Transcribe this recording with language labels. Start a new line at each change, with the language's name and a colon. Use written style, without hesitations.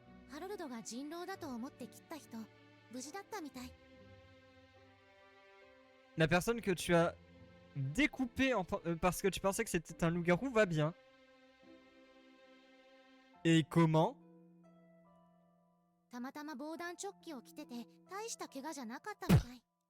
Japanese: ハロルドが人狼だと思って切った人、無事だったみたい。
French: La personne que tu as découpée parce que tu pensais que c'était un loup-garou va bien. Et comment?
Japanese: たまたま防弾チョッキを着てて、大した怪我じゃなかったみたい。